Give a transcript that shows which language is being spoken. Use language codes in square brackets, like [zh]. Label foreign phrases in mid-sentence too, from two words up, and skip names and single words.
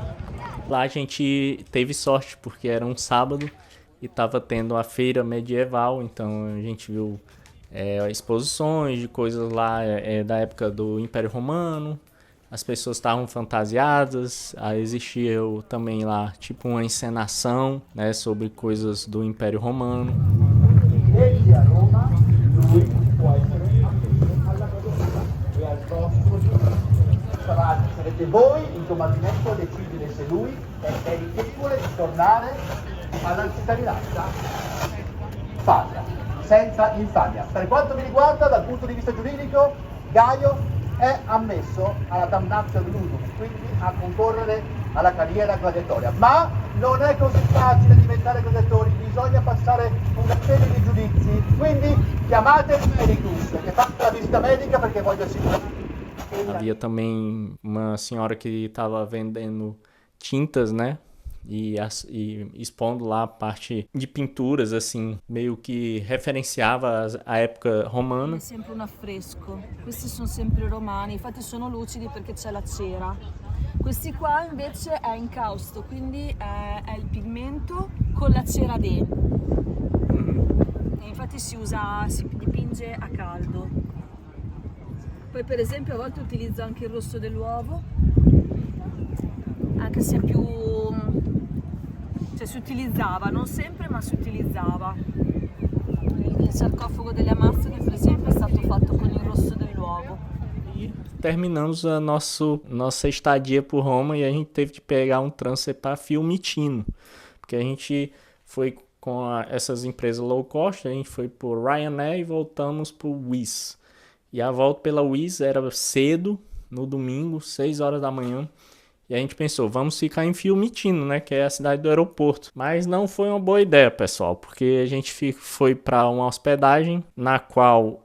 [pt] Lá a gente teve sorte porque era um sábado e estava tendo a feira medieval, então a gente viu exposições de coisas lá da época do Império Romano. As pessoas estavam fantasiadas, existia também lá tipo uma encenação, né, sobre coisas do Império Romano. [it] Sarete voi, il comandamento decidere se lui è meritevole di tornare alla cittadinanza patria, senza infamia. Per quanto mi riguarda, dal punto di vista giuridico, Gaio è ammesso alla damnatio dell'uso, quindi a concorrere alla carriera gladiatoria. Ma non è così facile diventare gladiatori, bisogna passare una serie di giudizi. Quindi chiamate il medicus, che faccia la visita medica perché voglio assicurare. [pt] Havia também uma senhora que estava vendendo tintas, né? E expondo lá a parte de pinturas, assim, meio que referenciava a época romana. [it] È sempre un affresco, questi sono sempre romani, infatti sono lucidi perché c'è la cera. Questi qua invece è incausto, quindi è il pigmento con la cera dentro. E infatti si dipinge a caldo. Poi per esempio a volte utilizzo anche il rosso dell'uovo, anche se più... cioè si utilizzava, non sempre ma si utilizzava. Il sarcofago delle Amazzoni per esempio è stato fatto con il rosso dell'uovo. [pt] E terminamos a nossa estadia por Roma e a gente teve que pegar um transfer para Fiumicino, porque a gente foi com essas empresas [en] low cost, [pt] a gente foi por Ryanair e voltamos por Wizz. E a volta pela Wizz era cedo, no domingo, 6 horas da manhã. E a gente pensou, vamos ficar em Fiumicino, né, que é a cidade do aeroporto. Mas não foi uma boa ideia, pessoal, porque a gente foi para uma hospedagem na qual...